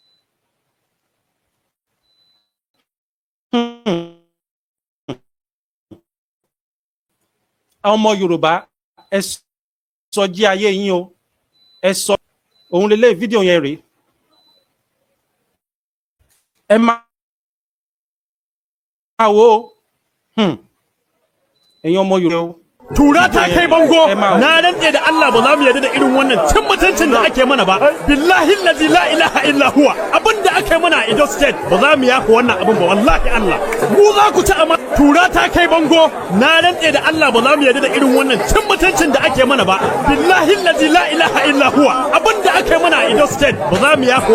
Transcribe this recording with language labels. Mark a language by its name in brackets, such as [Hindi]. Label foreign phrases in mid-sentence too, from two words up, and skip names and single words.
[Yoruba] ọmọ Yorùbá ẹ sọ jí ayé yín o ẹ sọ òun lélẹ̀ fídíò yẹn rèé ẹ máa wo ẹ̀yin ọmọ Yorùbá [Hausa] tura ta kai bango na rantse da Allah ba za mu yarda da irin wannan cin mutuncin da ake mana ba [Arabic] بالله الذي لا إله إلا هو [Hausa] abinda ake mana a Edo State ba za mu yafa wannan abin ba wallahi Allah mu za ku ci amma tura ta kai bango na rantse da Allah ba za mu yarda da irin wannan cin mutuncin da ake mana ba [Arabic] بالله الذي لا إله إلا هو [Hausa] abinda ake mana a Edo State ba za mu yafa